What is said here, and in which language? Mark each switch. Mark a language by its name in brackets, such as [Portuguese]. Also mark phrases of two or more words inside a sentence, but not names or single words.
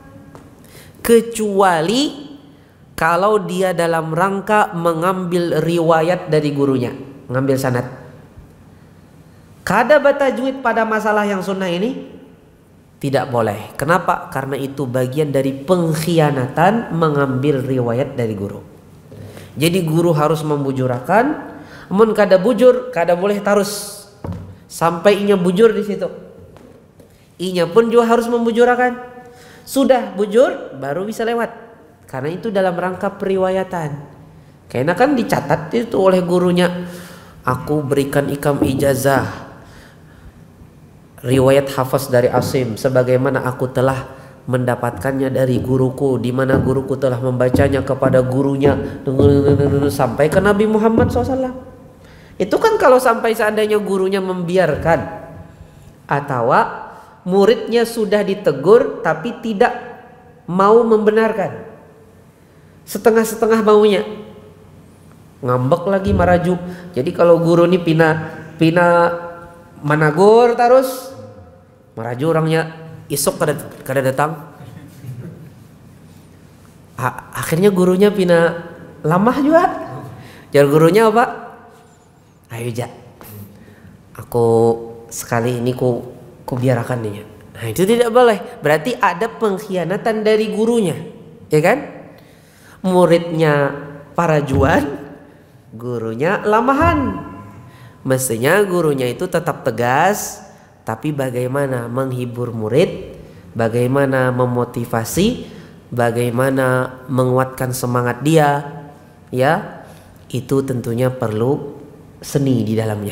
[Indonesian] Kecuali kalau dia dalam rangka mengambil riwayat dari gurunya, mengambil sanad. Kada batajwid pada masalah yang sunnah ini tidak boleh. Kenapa? Karena itu bagian dari pengkhianatan mengambil riwayat dari guru. Jadi guru harus membujurakan, [Banjar] namun kada bujur, kada boleh tarus sampai inya bujur di situ. [Indonesian] Inya pun juga harus membujurakan. Sudah bujur baru bisa lewat. Karena itu dalam rangka periwayatan. Karena kan dicatat itu oleh gurunya. Aku berikan ikam ijazah riwayat hafaz dari Asim sebagaimana aku telah mendapatkannya dari guruku, di mana guruku telah membacanya kepada gurunya sampai ke Nabi Muhammad SAW. Itu kan kalau sampai seandainya gurunya membiarkan atau muridnya sudah ditegur tapi tidak mau membenarkan, setengah-setengah maunya, ngambek lagi maraju. [Banjar] Jadi kalau guru ini pina managur terus maraju orangnya isok kada datang. [Indonesian] Akhirnya gurunya pina lamah juga. Jar gurunya apa? Ayo ja, aku sekali ini ku biarakan dia. Nah itu tidak boleh. Berarti ada pengkhianatan dari gurunya, ya kan? [Banjar] Muridnya parajuan, gurunya lamahan. [Indonesian] Mestinya gurunya itu tetap tegas, tapi bagaimana menghibur murid, bagaimana memotivasi, bagaimana menguatkan semangat dia, ya itu tentunya perlu seni di dalamnya.